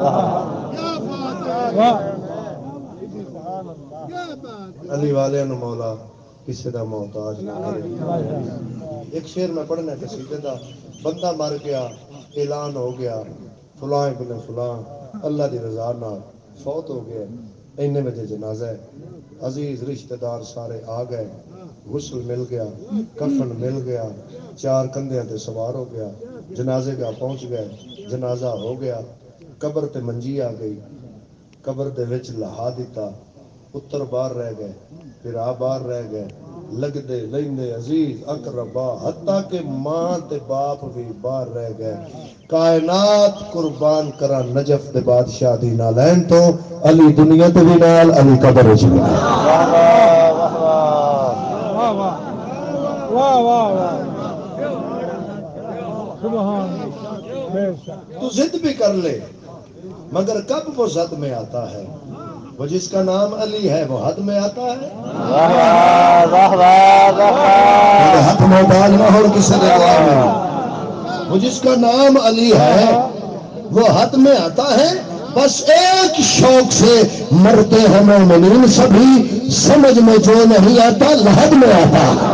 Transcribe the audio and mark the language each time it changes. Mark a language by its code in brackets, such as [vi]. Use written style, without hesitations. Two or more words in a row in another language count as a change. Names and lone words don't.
[pa] علی والے نو مولا کسی دا محتاج نہ کرے ایک شعر میں پڑھنا قصیدے دا بندہ مر گیا اعلان ہو گیا فلاں ابن فلاں اللہ دی رضا نال فوت ہو گیا اینے بجے جنازہ ہے، عزیز رشتہ دار سارے آ گئے، غسل مل گیا، کفن مل گیا، چار کندھیاں تے سوار ہو گیا، جنازے کا پہنچ گئے، جنازہ ہو گیا، قبر تے منجی آ گئی، قبر دے وچ لہا دیتا، پتر باہر رہ گئے، پھر آ باہر رہ گئے، لگدے لیندے عزیز اقربا حتیٰ کہ ماں تے باپ بھی باہر رہ گئے، کائنات قربان کرا نجف دے بادشاہ دی نالین تو علی دنیا تے بھی نال علی قبر وچ بھی نال۔ واہ واہ واہ واہ واہ [ar] سبحان اللہ بے شک [ur] تو ضد بھی کر لے مگر کب وہ زد میں آتا ہے، وہ جس کا نام علی ہے وہ حد میں آتا ہے۔ میرے ہاتھ میں ڈال نہ ہو کسی نے دعا میں، وہ جس کا نام علی ہے وہ حد میں آتا ہے، بس ایک شوق سے مرتے ہیں مومنین سبھی، سمجھ میں جو نہیں آتا لحد میں آتا۔